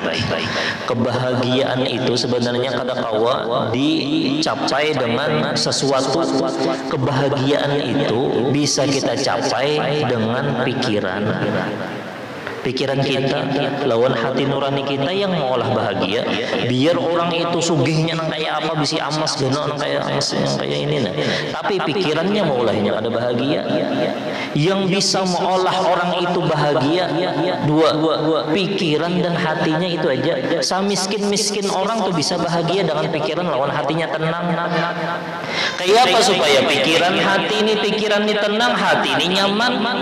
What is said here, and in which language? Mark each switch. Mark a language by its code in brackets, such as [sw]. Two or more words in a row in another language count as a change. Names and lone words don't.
[id] Kebahagiaan itu sebenarnya kadang-kala dicapai dengan sesuatu. Kebahagiaan itu bisa kita capai dengan pikiran kita lawan hati nurani kita yang mengolah bahagia. [bjn] Biar orang itu sugihnya nang kayak apa, bisi amas geno nang kayak amas yang kayak ini nah. [id] Tapi pikirannya maulahnya ada bahagia. Yang bisa mengolah orang itu bahagia dua, pikiran dan hatinya itu aja. Miskin orang tuh bisa bahagia dengan pikiran lawan hatinya tenang. Kayak apa supaya pikiran ini tenang, hati ini nyaman?